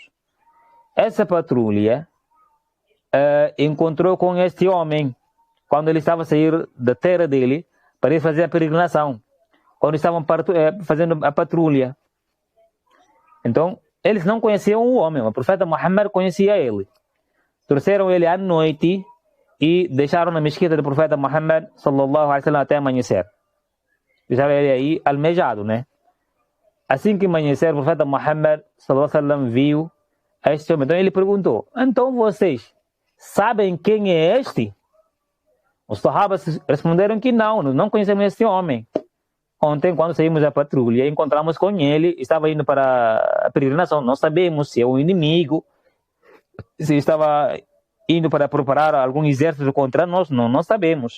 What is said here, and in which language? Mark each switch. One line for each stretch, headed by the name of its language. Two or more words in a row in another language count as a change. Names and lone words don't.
Portuguese: Essa patrulha encontrou com este homem quando ele estava a sair da terra dele para ir fazer a peregrinação, quando estavam fazendo a patrulha. Então, eles não conheciam o homem, o profeta Muhammad conhecia ele. Trouxeram ele à noite e deixaram na mesquita do profeta Muhammad
Arabic: صلى الله عليه وسلم
Portuguese: até amanhecer. Deixaram ele aí almejado, né? Assim que amanhecer, o profeta Muhammad
Arabic: صلى الله عليه وسلم
Portuguese: viu este homem. Então ele perguntou: então vocês sabem quem é este? Os sahabas responderam que não conhecemos este homem. Ontem, quando saímos da patrulha, encontramos com ele, estava indo para a peregrinação. Não sabemos se é um inimigo, se estava indo para preparar algum exército contra nós, não sabemos.